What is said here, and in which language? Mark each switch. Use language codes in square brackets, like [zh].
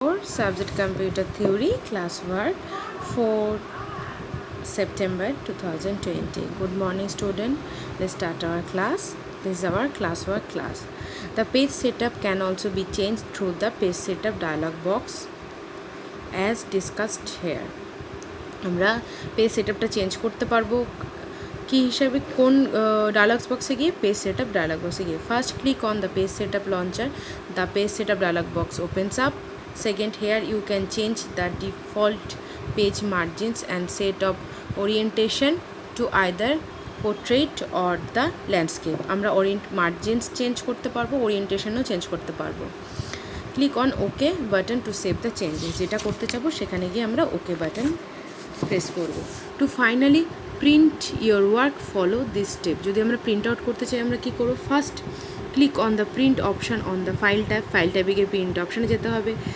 [en] Subject Computer Theory, Classwork for September 2020. Good morning, student. Let's start our class. This is our classwork class. The page setup can also be changed through the page setup dialog box as discussed here. [bn] আমরা page সেটআপটা change করতে পারবো কি হিসাবে কোন dialogues বক্সে গিয়ে page setup dialogue বক্সে গিয়ে [en] First click on the page setup launcher the page setup dialog box opens up. Second, here you can change the default page margins and set of orientation to either portrait or the landscape. [bn] আমরা margins change করতে পারবো, ওরিয়েন্টেশনও change করতে পারবো. [en] Click on okay button to save the changes. [bn] যেটা করতে চাবো সেখানে গিয়ে আমরা ওকে বাটন প্রেস করব. [en] To finally print your work follow this step. [bn] যদি আমরা প্রিন্ট আউট করতে চাই আমরা কী করবো? [en] first click on the print option on the file [bn] ট্যাবে গিয়ে প্রিন্ট অপশানে যেতে হবে.